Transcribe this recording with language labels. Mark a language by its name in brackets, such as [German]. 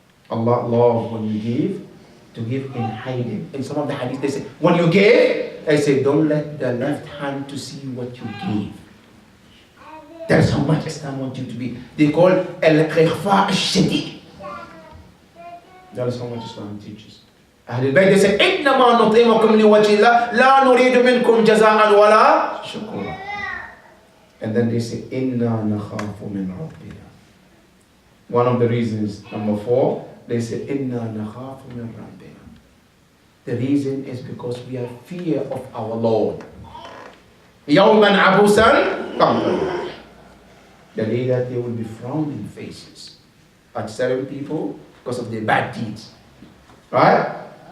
[English] Allah loves when you give, to give in hiding. In some of the hadith they say, when you give, they say, don't let the left hand to see what you give. That's how much Islam wants you to be. They call al-khifa al-shadid. That is how much Islam teaches. Ahlul-bait, they say, [Arabic] إِنَّمَا نُطْعِمُكُمْ لِوَجْهِ اللَّهِ لَا نُرِيدُ مِنْكُمْ جَزَاءً وَلَا شُكُورًا. [English] And then they say, [Arabic] Inna nakhafu min rabbina. [English] One of the reasons, number 4, they say, [Arabic] Inna nakhafu min rabbina. [English] The reason is because we have fear of our Lord. [Arabic] Yawman abusan qamtarira. [English] The day that they will be frowning faces at certain people because of their bad deeds. Right?